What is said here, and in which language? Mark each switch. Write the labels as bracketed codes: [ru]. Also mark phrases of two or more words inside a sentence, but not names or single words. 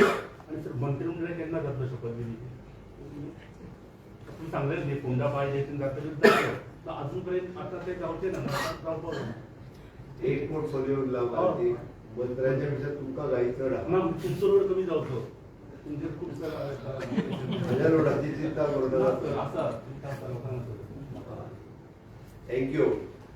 [kok] आणि सर मंत्रिमंडळ केन्ना जातलो शपथविधी तुम्ही सांगलेच न्ही फोंडा पाय जातले अजून पर्यंत आता ते जावचे ना जावपाक एक पोर्टफोलिओ उरला माहिती मंत्र्यांच्या पेक्षा तुमकां घाई चड आहा ना तुमचो रोड कमी जावचो तुमचे खूप [mr] माझ्या रोडाची चिंता करू नका [kok] आसा थँक्यू